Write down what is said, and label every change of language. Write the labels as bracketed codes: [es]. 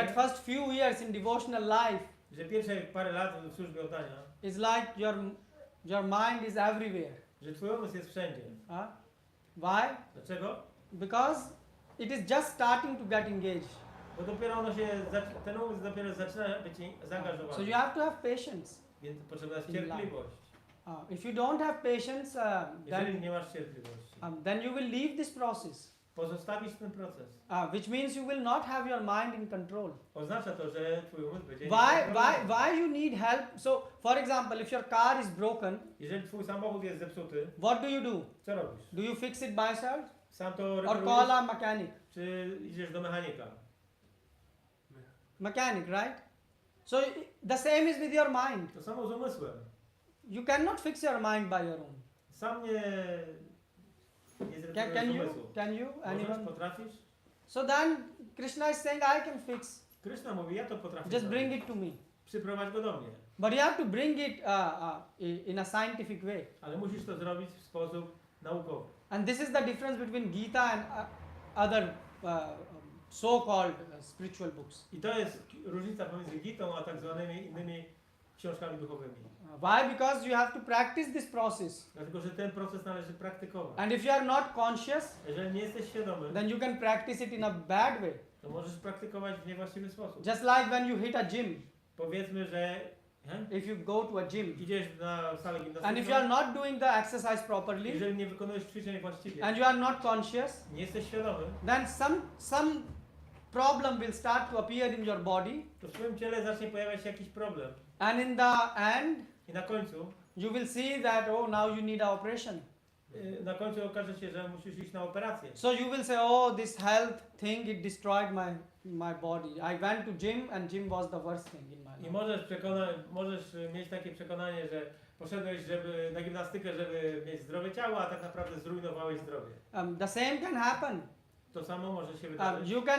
[en] that first few years in devotional life [pl] że pierwsze parę lat w służbie oddania, [en] is like your mind is everywhere. [pl] że twój umysł jest wszędzie. [en] Why? [pl] Dlaczego? [en] Because it is just starting to get engaged. [pl] Bo dopiero ten umysł dopiero zaczyna być zaangażowany. [en] So you have to have patience. [pl] Więc potrzebna jest [en] in life. [pl] cierpliwość. [en] If you don't have patience, [pl] Jeżeli nie masz cierpliwości, [en] then you will leave this process, [pl] pozostawisz ten proces. [en] which means you will not have your mind in control. [pl] Oznacza to, że twój umysł będzie [en] Why you need help? So, for example, if your car is broken, [pl] Jeżeli twój samochód jest zepsuty, [en] what do you do? [pl] co robisz? [en] Do you fix it by yourself [pl] Sam to [en] or [pl] reparujesz? [en] call a mechanic? [pl] Czy idziesz do mechanika? [en] Mechanic, right? So the same is with your mind. [pl] To samo z umysłem. [en] You cannot fix your mind by your own. [pl] Sam nie [en] Can [pl] zreparujesz [en] you? [pl] umysłu. [en] Can you? [pl] Możesz, [en] Anyone? [pl] potrafisz? [en] So then Krishna is saying, I can fix. [pl] Krishna mówi, ja to potrafię [en] Just bring [pl] zrobić. [en] it to me. [pl] przyprowadź go do mnie. [en] But you have to bring it in a scientific way. [pl] Ale musisz to zrobić w sposób naukowy. [en] And this is the difference between Gita and other so-called spiritual books. [pl] I to jest różnica pomiędzy Gitą a tak zwanymi innymi książkami duchowymi. [en] Why? Because you have to practice this process. [pl] Dlatego, że ten proces należy praktykować. [en] And if you are not conscious, [pl] Jeżeli nie jesteś świadomy, [en] then you can practice it in a bad way. [pl] to możesz praktykować w niewłaściwy sposób. [en] Just like when you hit a gym. [pl] Powiedzmy, że [en] If you go to a gym [pl] idziesz na salę [en] and if you are [pl] gimnastyczną, [en] not doing the exercise properly [pl] jeżeli nie wykonujesz ćwiczeń właściwie, [en] and you are not conscious, [pl] nie jesteś świadomy, [en] then some problem will start to appear in your body, [pl] to w twoim ciele zacznie pojawiać się jakiś problem. [en] and in the end [pl] I na końcu, [en] you will see that oh, now you need an operation. [pl] okaże się, że musisz iść na operację. [en] So you will say, oh, this health thing, it destroyed my body. I went to gym and gym was the worst thing in my [pl] I [en] life. [pl] możesz mieć takie przekonanie, że poszedłeś na gimnastykę, żeby mieć zdrowe ciało, a tak naprawdę zrujnowałeś zdrowie. [en] The same can happen. [pl] To samo może się wydarzyć.